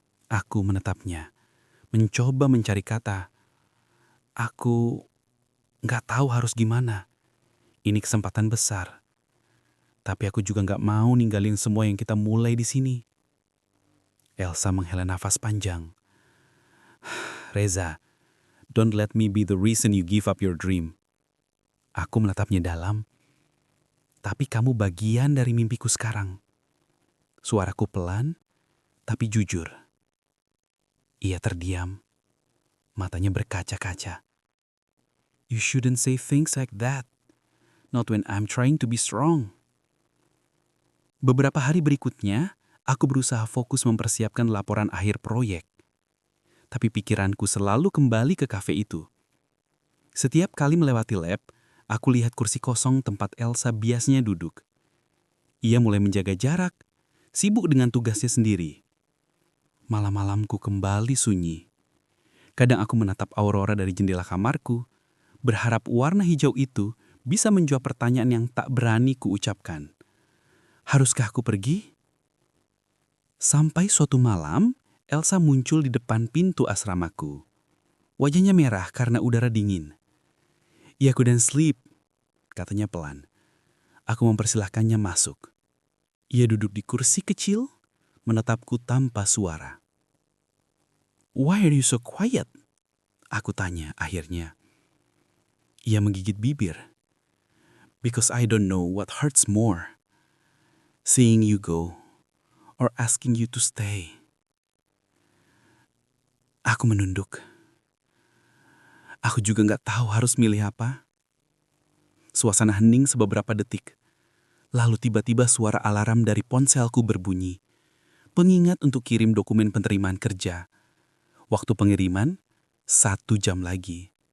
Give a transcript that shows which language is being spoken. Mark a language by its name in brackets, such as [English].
[Indonesian] Aku menatapnya, mencoba mencari kata. Aku nggak tahu harus gimana. Ini kesempatan besar. Tapi aku juga nggak mau ninggalin semua yang kita mulai di sini. Elsa menghela nafas panjang. [English] "Reza, don't let me be the reason you give up your dream." [Indonesian] Aku menatapnya dalam. "Tapi kamu bagian dari mimpiku sekarang." Suaraku pelan, tapi jujur. Ia terdiam. Matanya berkaca-kaca. [English] "You shouldn't say things like that. Not when I'm trying to be strong." [Indonesian] Beberapa hari berikutnya, aku berusaha fokus mempersiapkan laporan akhir proyek. Tapi pikiranku selalu kembali ke kafe itu. Setiap kali melewati lab, aku lihat kursi kosong tempat Elsa biasanya duduk. Ia mulai menjaga jarak, sibuk dengan tugasnya sendiri. Malam-malamku kembali sunyi. Kadang aku menatap aurora dari jendela kamarku, berharap warna hijau itu bisa menjawab pertanyaan yang tak berani kuucapkan. Haruskah aku pergi? Sampai suatu malam, Elsa muncul di depan pintu asramaku. Wajahnya merah karena udara dingin. [English] "I couldn't sleep," [Indonesian] katanya pelan. Aku mempersilahkannya masuk. Ia duduk di kursi kecil, menatapku tanpa suara. [English] "Why are you so quiet?" [Indonesian] Aku tanya akhirnya. Ia menggigit bibir. [English] "Because I don't know what hurts more. Seeing you go, or asking you to stay." [Indonesian] Aku menunduk. Aku juga nggak tahu harus milih apa. Suasana hening sebeberapa detik. Lalu tiba-tiba suara alarm dari ponselku berbunyi. Pengingat untuk kirim dokumen penerimaan kerja. Waktu pengiriman, 1 jam lagi.